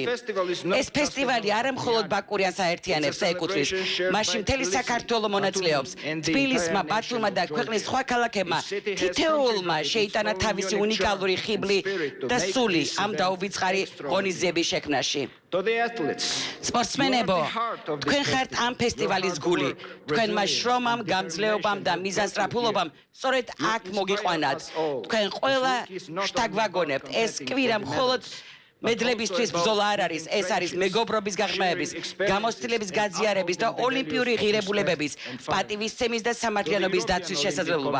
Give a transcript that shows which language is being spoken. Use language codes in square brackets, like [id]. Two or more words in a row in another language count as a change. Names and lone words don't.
[ka] ეს ფესტივალი არა მხოლოდ ბაკურიანს აერთიანებს და ეკუთვნის, მასში მთელი საქართველო მონაწილეობს. თბილისმა, ბათუმმა და ქვეყნის სხვა ქალაქებმა თითოეულმა შეიტანა თავისი უნიკალური ხიბლი და სული ამ დაუვიწყარი ღონისძიების შექმნაში. [en] To the athletes, [ka] სპორტსმენებო, თქვენ ხართ ამ ფესტივალის გული. თქვენმა შრომამ, გამძლეობამ და მიზანსწრაფულობამ სწორედ აქ მოგიყვანათ. თქვენ ყველა შთაგვაგონებთ. ეს კვირა მხოლოდ მედლებისთვის ბრძოლა არ არის, ეს არის მეგობრობის გაღრმავების, გამოცდილების გაზიარების და ოლიმპიური ღირებულებების, პატივისცემის და სამართლიანობის დაცვის შესაძლებლობა.